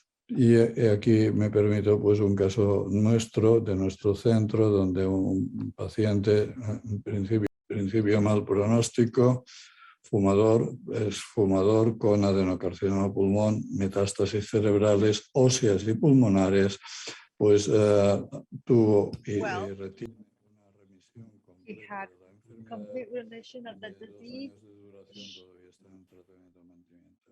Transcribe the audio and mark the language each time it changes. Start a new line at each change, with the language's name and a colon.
Spanish: Y aquí me permito pues un caso nuestro, de nuestro centro, donde un paciente, en principio mal pronóstico, es fumador con adenocarcinoma pulmón, metástasis cerebrales, óseas y pulmonares, pues tuvo una remisión completa de la enfermedad.
English: Complete remission of the disease
Spanish: Todavía está en tratamiento de mantenimiento.